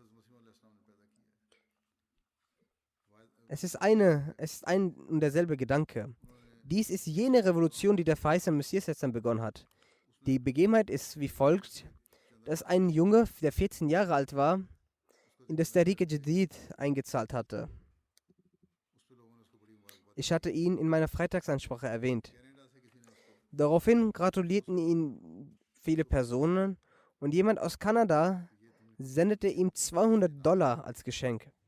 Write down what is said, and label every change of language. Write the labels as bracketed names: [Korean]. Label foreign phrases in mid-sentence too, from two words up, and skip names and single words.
[German] Es ist ein und derselbe Gedanke. Dies ist jene Revolution, die der verheißene Messias jetzt dann begonnen hat. Die Begebenheit ist wie folgt, dass ein Junge, der 14 Jahre alt war, in das Tariq al-Jadid eingezahlt hatte. Ich hatte ihn in meiner Freitagsansprache erwähnt. Daraufhin gratulierten ihn viele Personen und jemand aus Kanada sendete ihm $200 als Geschenk.